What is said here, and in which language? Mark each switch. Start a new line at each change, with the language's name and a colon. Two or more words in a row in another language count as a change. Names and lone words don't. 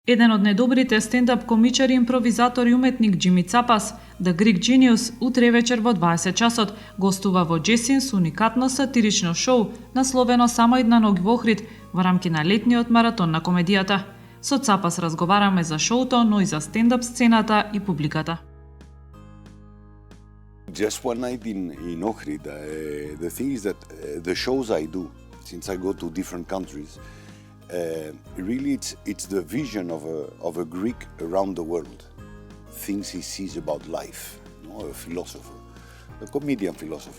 Macedonian: Еден од најдобрите стендап-комичари, импровизатор и уметник Џими Цапас,
English: The Greek Dzinious,
Macedonian: утревечер во 20 часот, гостува во Џез Ин со уникатно сатирично шоу, насловено Само една во Охрид, во рамки на Летниот маратон на комедијата. Со Цапас разговараме за шоуто, но и за стендап сцената и публиката.
English: Just one night in Охрид. The thing is that the shows I do, since I go to different countries, really it's the vision of a Greek around the world. Things he sees about life, a philosopher, a comedian philosopher.